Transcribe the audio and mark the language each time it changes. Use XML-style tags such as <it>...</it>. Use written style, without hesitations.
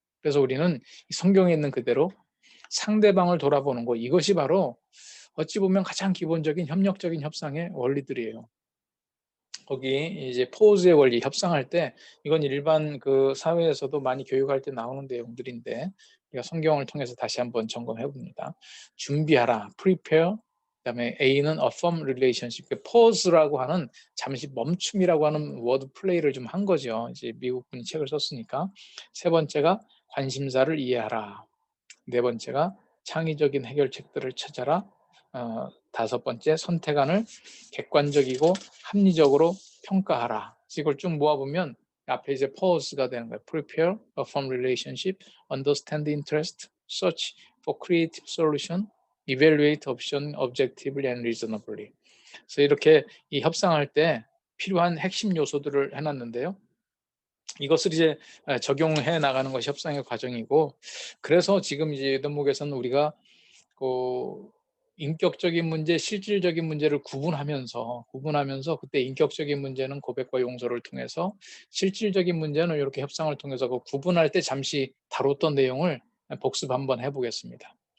<ko>그래서 우리는 성경에 있는 그대로 상대방을 돌아보는 거 이것이 바로 어찌 보면 가장 기본적인 협력적인 협상의 원리들이에요. 거기 이제 포즈의 원리 협상할 때 이건 일반 그 사회에서도 많이 교육할 때 나오는 내용들인데 우리가 성경을 통해서 다시 한번 점검해 봅니다. 준비하라, prepare. 그다음에 A는</ko> <en>affirm relationship.</en> <ko>pause라고 하는 잠시 멈춤이라고 하는 워드 플레이를 좀 한 거죠. 이제 미국 분이 책을 썼으니까. 세 번째가 관심사를 이해하라. 네 번째가 창의적인 해결책들을 찾아라. 다섯 번째 선택안을 객관적이고 합리적으로 평가하라. 이걸 쭉 모아보면 앞에 이제 pause가 되는 거예요.</ko> <en>prepare, affirm relationship, understand interest, search for creative solution, evaluate option objectively and reasonably.</en> <ko>그래서 이렇게 이 협상할 때 필요한 핵심 요소들을 해놨는데요. 이것을 이제 적용해 나가는 것이 협상의 과정이고 그래서 지금 이제 대목에서는 우리가 그 인격적인 문제, 실질적인 문제를 구분하면서 그때 인격적인 문제는 고백과 용서를 통해서 실질적인 문제는 이렇게 협상을 통해서 그 구분할 때 잠시 다뤘던 내용을 복습 한번 해보겠습니다.</ko>